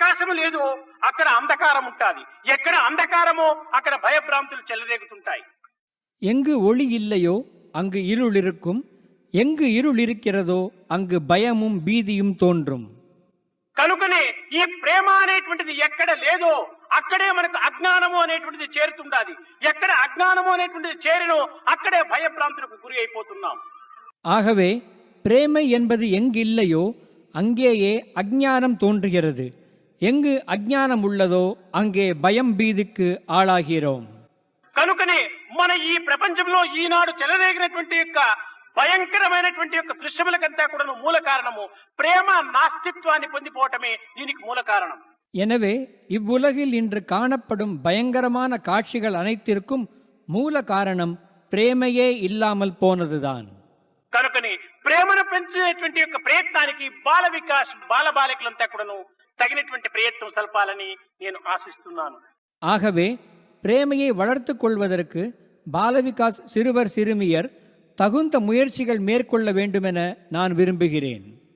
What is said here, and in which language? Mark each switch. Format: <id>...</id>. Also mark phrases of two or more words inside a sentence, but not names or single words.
<te>ప్రకాశము లేదో అక్కడ అంధకారం ఉంటాది. ఎక్కడ అంధకారమో అక్కడ భయభ్రాంతులు చెలరేగుతుంటాయి.</te> <ta>எங்கு ஒளி இல்லையோ அங்கு இருள் இருக்கும், எங்கு இருள் இருக்கிறதோ அங்கு பயமும் பீதியும் தோன்றும்.</ta> <te>కనుకనే ఈ ప్రేమ అనేటువంటిది ఎక్కడ లేదో అక్కడే మనకు అజ్ఞానము అనేటువంటిది చేరుతుండాది. ఎక్కడ అజ్ఞానము అనేటువంటిది చేరినో అక్కడే భయభ్రాంతులకు గురి అయిపోతున్నాం.</te> <ta>ஆகவே பிரேமை என்பது எங்கு இல்லையோ அங்கேயே அஞ்ஞானம் தோன்றுகிறது. எங்கு அஞ்ஞானம் உள்ளதோ அங்கே பயம் பீதிக்கு ஆளாகிறோம்.</ta> <te>కనుకనే మన ఈ ప్రపంచంలో ఈనాడు చెలరేగినటువంటి యొక్క భయంకరమైనటువంటి యొక్క దృశ్యములకంతా కూడా మూల కారణము ప్రేమ నాస్తిత్వాన్ని పొందిపోవటమే దీనికి మూల కారణం.</te> <ta>எனவே இவ்வுலகில் இன்று காணப்படும் பயங்கரமான காட்சிகள் அனைத்திற்கும் மூல காரணம் பிரேமையே இல்லாமல் போனதுதான்.</ta> <te>కనుకని ప్రేమను పెంచేటువంటి యొక్క ప్రయత్నానికి బాల వికాస్ బాలబాలికలంతా కూడాను తగినటువంటి ప్రయత్నం సల్పాలని నేను ఆశిస్తున్నాను.</te> <ta>ஆகவே பிரேமையை வளர்த்து கொள்வதற்கு பாலவிகாஸ் சிறுவர் சிறுமியர் தகுந்த முயற்சிகள் மேற்கொள்ள வேண்டுமென நான் விரும்புகிறேன்.</ta>